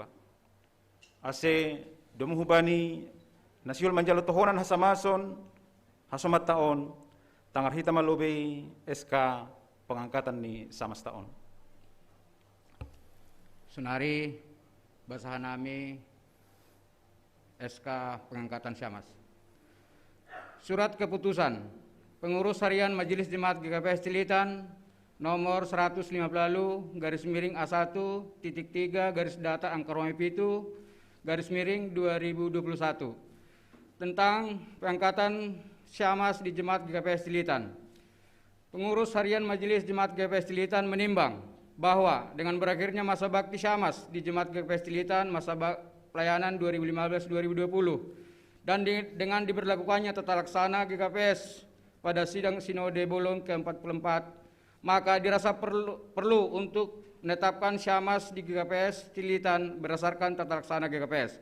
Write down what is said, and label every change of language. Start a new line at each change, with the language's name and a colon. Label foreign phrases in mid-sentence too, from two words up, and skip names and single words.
Batak Simalungun: Ase domu hubani nasyul manjalo tohonan hasamason hasomataon Tangar hita malobe
Indonesian: SK pengangkatan
Batak Simalungun: ni Samas taon. Sunari Basahanami
Indonesian: SK pengangkatan
Batak Simalungun: Syamas.
Indonesian: Surat keputusan Pengurus Harian Majelis Jemaat GKPS Cilitan nomor 150 garis miring A1 titik 3 garis data angka Romawi Pitu garis miring 2021 tentang pengangkatan Syamas di Jemaat GKPS Cilitan. Pengurus Harian Majelis Jemaat GKPS Cilitan menimbang bahwa dengan berakhirnya masa bakti Syamas di Jemaat GKPS Cilitan masa pelayanan 2015-2020 dan dengan diberlakukannya tata laksana GKPS pada sidang Sinode Bolon ke-44, maka dirasa perlu untuk menetapkan Syamas di GKPS Cilitan berdasarkan tata laksana GKPS.